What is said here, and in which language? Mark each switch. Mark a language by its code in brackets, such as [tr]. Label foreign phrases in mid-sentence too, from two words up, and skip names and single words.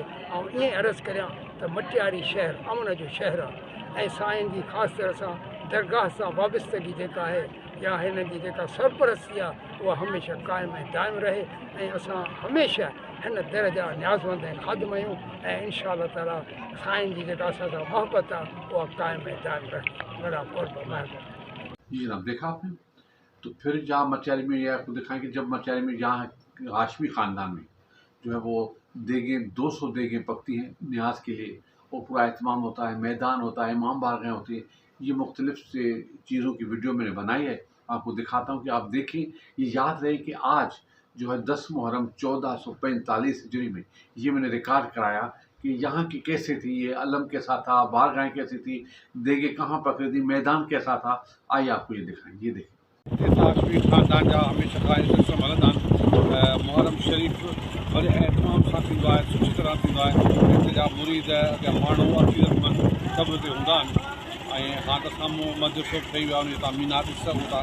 [sd] ऐं ईअं अर्ज़ु करियां त मटियारी शहर अमन जो शहर आहे ऐं साईं जी ख़ासि तरह सां दरगाह सां वाबस्तगी जेका आहे या हिन जी जेका सरपरस्ती आहे उहा हमेशह क़ाइमु ऐं दाइम रहे ऐं असां हमेशह हिन दर जा न्याज़मंद ऐं ख़ादिम आहियूं ऐं [ar] إن شاء الله تعالى [sd] साईं जी जेका असां सां मोहबत आहे उहा क़ाइमु ऐं दाइम रहे। बड़ा क़ुर्ब महिरबानी। [ur] جی جناب، دیکھا آپ نے. تو پھر جہاں مٹیاری میں یہ آپ کو دکھائیں کہ جب مٹیاری میں جہاں ہاشمی خاندان میں جو ہے وہ دیگیں 200 دیگیں پکتی ہیں نیاز کے لیے اور پورا اہتمام ہوتا ہے، میدان ہوتا ہے، امام بارگاہیں ہوتی ہے. یہ مختلف سے چیزوں کی ویڈیو میں نے بنائی ہے، آپ کو دکھاتا ہوں کہ آپ دیکھیں. یہ یاد رہے کہ آج جو ہے 10 محرم 1445 ہجری میں یہ میں نے ریکارڈ کرایا کہ یہاں کی کیسے تھی، یہ علم کیسا تھا، بارگاہیں کیسی تھی، دیگے کہاں پکڑی تھی، میدان کیسا تھا, बारगाहें कैसी थी, देगे कहाँ पकड़ी थी, मैदान कैसा था। آئیے آپ کو یہ دکھائیں، یہ دیکھیں. [sd] हाशमी ख़ानदान जा हमेशह खां सिलसिलो हलंदा आहिनि। मुहर्रम शरीफ़ वरी एतमाम सां थींदो आहे, सुठी तरह थींदो आहे। हिते जा मुरीद अॻियां माण्हू अक़ीदतमंद सभु हिते हूंदा आहिनि। ऐं हाणे त साम्हूं मदरसो ठही वियो आहे, उन तां मीनार ॾिसी सघूं था।